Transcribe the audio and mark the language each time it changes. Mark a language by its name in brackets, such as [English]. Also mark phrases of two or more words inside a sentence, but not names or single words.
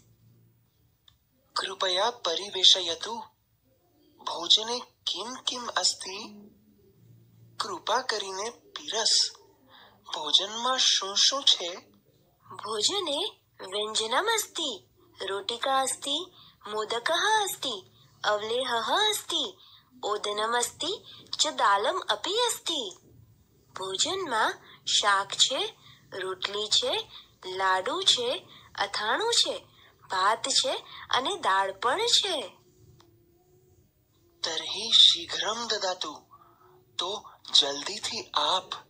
[Sanskrit] कृपया परिवेशयतु. भोजने किम् किम् अस्ति? [Gujarati] કૃપા કરીને પીરસ. ભોજનમાં શું શું છે? [Sanskrit] भोजने व्यञ्जनम् अस्ति. रोटिका अस्ति. मोदकः अस्ति. अवलेहः अस्ति. ओदनम अस्ति च दालम अपि अस्ति. [Gujarati] ભોજનમાં શાક છે, રોટલી છે, લાડુ છે, અથાણું છે, ભાત છે અને દાળ પણ છે. [Sanskrit] तर्हि शीघ्रम् ददातु. [Gujarati] તો જલ્દીથી આપ.